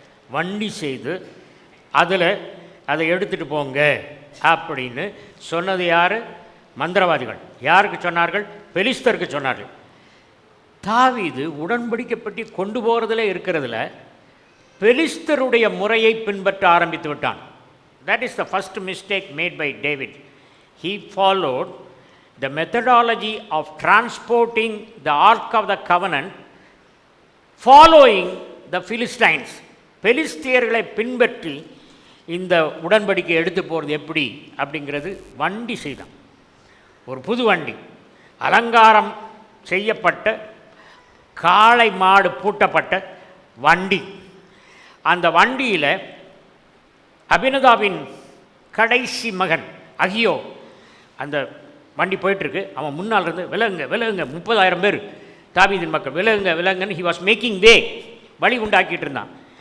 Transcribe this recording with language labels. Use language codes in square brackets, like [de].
[ta] வண்டி செய்து அதில் அதை எடுத்துகிட்டு போங்க அப்படின்னு சொன்னது யார்? மந்திரவாதிகள். யாருக்கு சொன்னார்கள்? பெலிஸ்தருக்கு சொன்னார்கள். தாவீது உடன்படிக்கை பெட்டி கொண்டு போகிறதுல இருக்கிறதுல பெலிஸ்தருடைய முறையை பின்பற்ற ஆரம்பித்து விட்டான். [en] That is the first mistake made by David. He followed the methodology of transporting the Ark of the Covenant following the Philistines. [ta] பெலிஸ்தியர்களை பின்பற்றி இந்த உடன்படிக்கை எடுத்து போகிறது எப்படி அப்படிங்கிறது வண்டி செய்தான். ஒரு புது வண்டி, அலங்காரம் செய்யப்பட்ட காளை மாடு பூட்டப்பட்ட வண்டி. அந்த வண்டியில் அபினதாபின் கடைசி மகன் அகியோ, அந்த வண்டி போயிட்டுருக்கு, அவன் முன்னால் இருந்து விலகுங்க விலகுங்க, 30,000 பேர் தாவீதின் மக்கள், விலகுங்க விலகுங்கன்னு [en] he was making way, [ta] வழி உண்டாக்கிட்டு இருந்தான்.